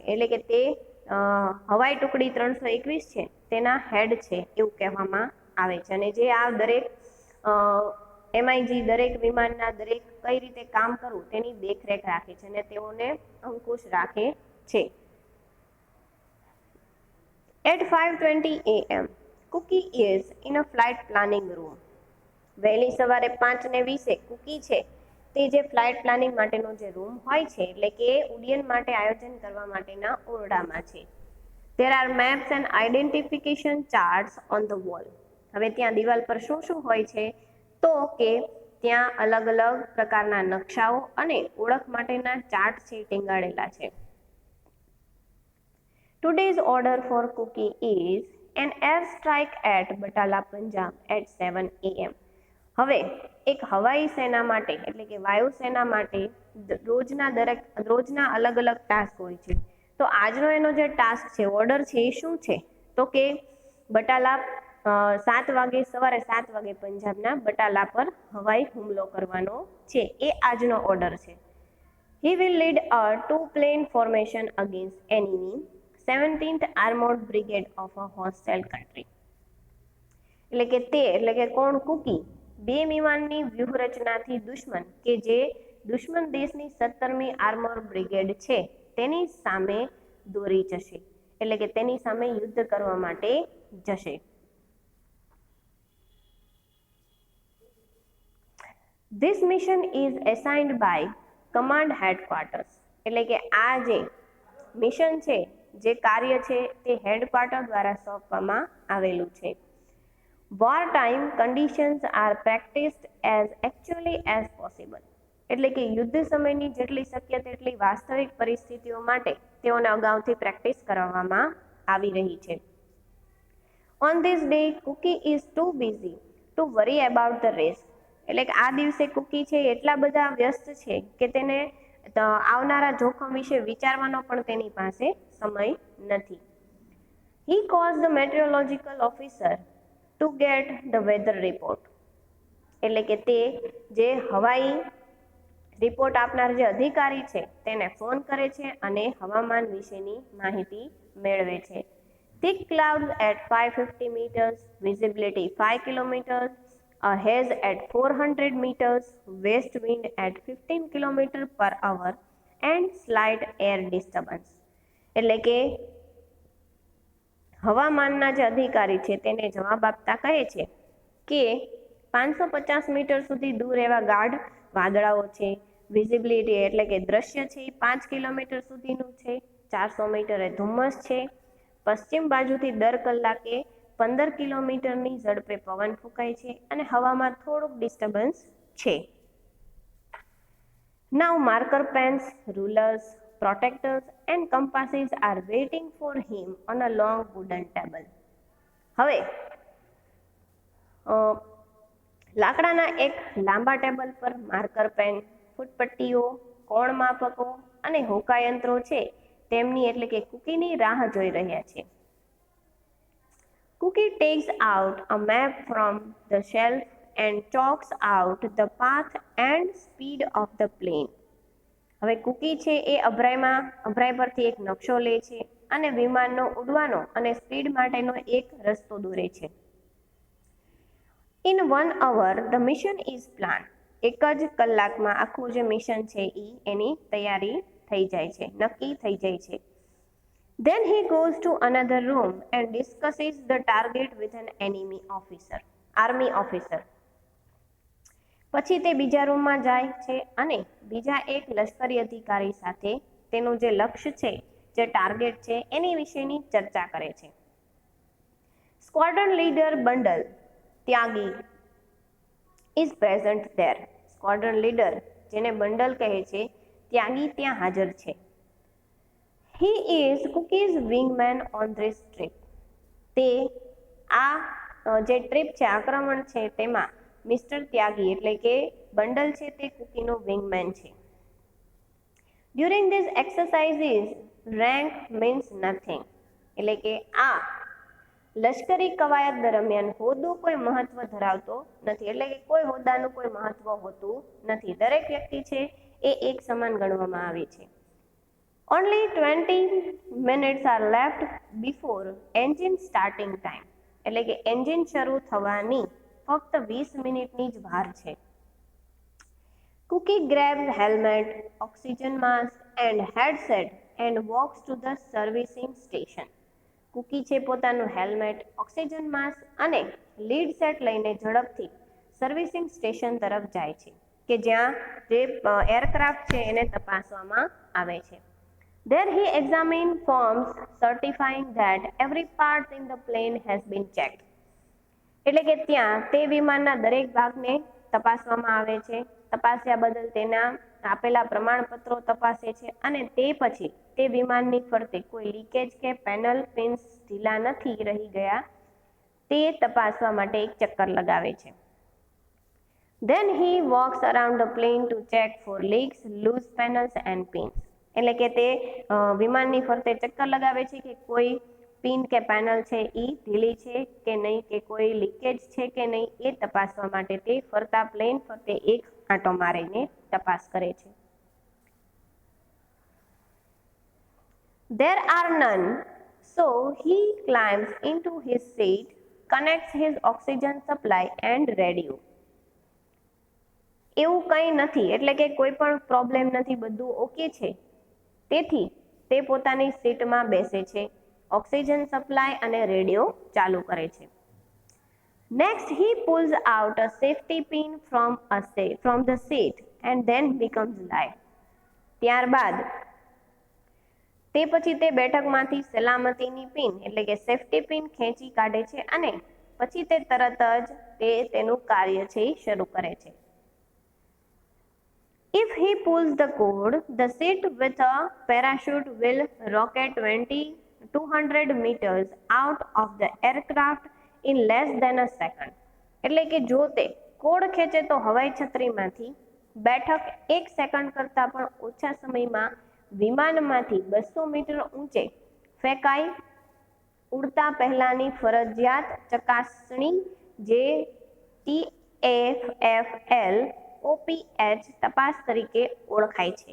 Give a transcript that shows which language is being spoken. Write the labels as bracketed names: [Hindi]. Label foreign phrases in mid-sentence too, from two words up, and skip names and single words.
[Gujarati] એટલે કે તે હવાઈ ટુકડી 321 છે તેના હેડ છે એવું કહેવામાં આવે છે. અને જે આ દરેક MiG દરેક વિમાનના દરેક કઈ રીતે કામ કરવું તેની દેખરેખ રાખે છે અને તેઓને અંકુશ રાખે છે. [English] At 5:20 AM, Cookie is in a flight planning room. [Gujarati] વહેલી સવારે 5:20 કુકી છે તે જે [English] flight planning [Gujarati] માટેનો જે રૂમ હોય છે એટલે કે ઉડ્ડયન માટે આયોજન કરવા માટેના ઓરડામાં છે. [English] There are maps and identification charts on the wall. [Gujarati] હવે ત્યાં દિવાલ પર શું શું હોય છે તો કે ત્યાં અલગ અલગ પ્રકારના નકશાઓ અને ઓળખ માટેના ચાર્ટ છે ટીંગાડેલા છે. [English] Today's order for Cookie is an airstrike at Batala, Punjab at 7 AM. [Gujarati] હવે એક હવાઈ સેના માટે એટલે કે વાયુસેના માટે રોજના અલગ અલગ ટાસ્ક હોય છે. તો આજનો એનો જે ટાસ્ક છે ઓર્ડર છે એ શું છે તો કે બટાલા 7 વાગે સવારે 7 વાગે પંજાબના બટાલા પર હવાઈ હુમલો કરવાનો છે એ આજનો ઓર્ડર છે. [English] He will lead a 2-plane formation against enemy 17th Armored Brigade of a hostile country. [Gujarati] એટલે કે કોણ કુકી 2 વિમાનની વ્યૂહરચનાથી દુશ્મન કે જે દુશ્મન દેશની 17મી [English] armor brigade [Gujarati] છે તેની સામે દોરી જશે એટલે કે તેની સામે યુદ્ધ કરવા માટે જશે. [English] This mission is assigned by command headquarters. [Gujarati] એટલે કે આ જે મિશન છે જે કાર્ય છે તે હેડક્વાર્ટર દ્વારા સોંપવામાં આવેલું છે. [English] War time conditions are practiced as actually as possible. [Gujarati] એટલે કે યુદ્ધ સમયની જેટલી શક્ય તેટલી વાસ્તવિક પરિસ્થિતિઓ માટે તેઓને અગાઉથી પ્રેક્ટિસ કરાવવામાં આવી રહી છે. [English] On this day, Cookie is too busy to worry about the race. [Gujarati] એટલે કે આ દિવસે કુકી છે એટલા બધા વ્યસ્ત છે કે તેને આવનારા જોખમ વિશે વિચારવાનો પણ તેની પાસે સમય નથી. [English] He calls the meteorological officer to get the weather report. [Gujarati] એટલે કે તે જે હવાઈ રિપોર્ટ આપનાર જે અધિકારી છે તેને ફોન કરે છે અને હવામાન વિશેની માહિતી મેળવે છે. [English] Thick clouds at 550 meters, visibility 5 kilometers, a haze at 400 meters, west wind at 15 km per hour and slight air disturbance. [Gujarati] એટલે કે હવામાનના જે અધિકારી છે તેને જવાબ આપતા કહે છે કે 550 મીટર સુધી દૂર એવા ગાઢ વાદળાઓ છે. વિઝિબિલિટી એટલે કે દ્રશ્ય છે 5 કિલોમીટર સુધીનું છે. 400 મીટરે ધુમ્મસ છે. પશ્ચિમ બાજુથી દર કલાકે 15 કિલોમીટરની ઝડપે પવન ફૂંકાય છે અને હવામાં થોડુંક ડિસ્ટર્બન્સ છે. [English] Now marker pens, rulers, protectors and compasses are waiting for him on a long wooden table. [Gujarati] હવે લાકડાના એક લાંબા ટેબલ પર [English] marker pen, [Gujarati] ફૂટપટ્ટીઓ, કોણ માપકો અને હોકાયંત્રો છે તેમની એટલે કે કુકીની રાહ જોઈ રહ્યા છે. [English] Cookie takes out a map from the shelf and chalks out the path and speed of the plane. [Gujarati] હવે કુકી છે એ અભરાઈ પરથી એક નકશો લે છે અને વિમાનનો ઉડવાનો અને સ્પીડ માટેનો એક રસ્તો દોરે છે. [English] In 1 hour the mission is planned. [Gujarati] એક જ કલાકમાં આખું જે મિશન છે એની તૈયારી થઈ જાય છે, નક્કી થઈ જાય છે. [English] Then he goes to another room and discusses the target with an army officer. [Gujarati] પછી તે બીજા રૂમમાં જાય છે અને બીજા એક લશ્કરી અધિકારી સાથે તેનું જે લક્ષ્ય છે, જે ટાર્ગેટ છે એની વિશેની ચર્ચા કરે છે. [English] Squadron leader Bundle ત્યાગી is present there. [Gujarati] સ્ક્વોડ્રન લીડર જેને બંડલ કહે છે ત્યાગી ત્યાં હાજર છે. [English] He is Cookie's wingman on this trip. [Gujarati] તે આ જે ટ્રીપ છે આક્રમણ છે તેમાં મિસ્ટર ત્યાગી એટલે કે બંડલ છે તે કુકીનો વિંગમેન છે. [English] During these exercises rank means nothing. [Gujarati] એટલે કે આ લશ્કરી કવાયત દરમિયાન હોદ્દો કોઈ મહત્વ ધરાવતો નથી, એટલે કે કોઈ હોદ્દાનું કોઈ મહત્વ હોતું નથી. દરેક વ્યક્તિ છે એ એક સમાન ગણવામાં આવે છે. [English] Only 20 minutes are left before engine starting time. [Gujarati] એટલે કે એન્જિન શરૂ થવાની ફક્ત 20 મિનિટની જ વાર છે. [English] Cookie grabs helmet, oxygen mask and headset and walks to the servicing station. [Gujarati] કુકી છે પોતાનું હેલ્મેટ, [English] oxygen mask [Gujarati] અને [English] lead set [Gujarati] લઈને ઝડપથી [English] servicing station [Gujarati] તરફ જાય છે. કે જ્યાં જે એરક્રાફ્ટ છે એને તપાસવામાં આવે છે. [English] There he examined forms certifying that every part in the plane has been checked. [Gujarati] એટલે કે ત્યાં તે વિમાનના દરેક ભાગને તપાસવામાં આવે છે. તપાસ્યા બદલ તેના આપેલા પ્રમાણપત્રો તપાસે છે અને તે પછી તે વિમાનની ફરતે કોઈ લીકેજ કે [English] panel pins [Gujarati] ઢીલા નથી રહી ગયા તે તપાસવા માટે એક ચક્કર લગાવે છે. [English] Then he walks around the plane to check for leaks, loose panels and pins. [Gujarati] એટલે કે તે વિમાનની ફરતે ચક્કર લગાવે છે કે કોઈ પિન કે પેનલ છે એ ઢીલી છે કે નહીં, કે કોઈ લીકેજ છે કે નહીં, એ તપાસવા માટે તે ફરતા પ્લેન ફરતે એક આંટો મારીને તપાસ કરે છે. [English] There are none, so he climbs into his seat, connects his oxygen supply and radio. [Gujarati] એવું કંઈ નથી, એટલે કે કોઈ પણ પ્રોબ્લેમ નથી, બધું ઓકે છે. તેથી તે પોતાની સીટમાં બેસે છે, [English] oxygen supply [Gujarati] અને રેડિયો ચાલુ કરે છે. [English] Next he pulls out a safety pin from the seat and then becomes live. [Gujarati] ત્યારબાદ તે પછી તે બેઠકમાંથી સલામતીની પિન એટલે કે [English] safety pin [Gujarati] ખેંચી કાઢે છે અને પછી તે તરત જ તે તેનું કાર્ય છે એ શરૂ કરે છે. [English] If he pulls the cord, the seat with a parachute will rocket 200 meters out of the aircraft in less than a second. [Gujarati] એટલે કે જો તે કોડ ખેંચે તો હવાઈ છત્રીમાંથી બેઠક 1 સેકન્ડ કરતાં પણ ઓછા સમયમાં વિમાનમાંથી 200 મીટર ઊંચે ફેંકાઈ. ઉડતા પહેલાની ફરજિયાત ચકાસણી જે TFL OPH તપાસ તરીકે ઓળખાય છે.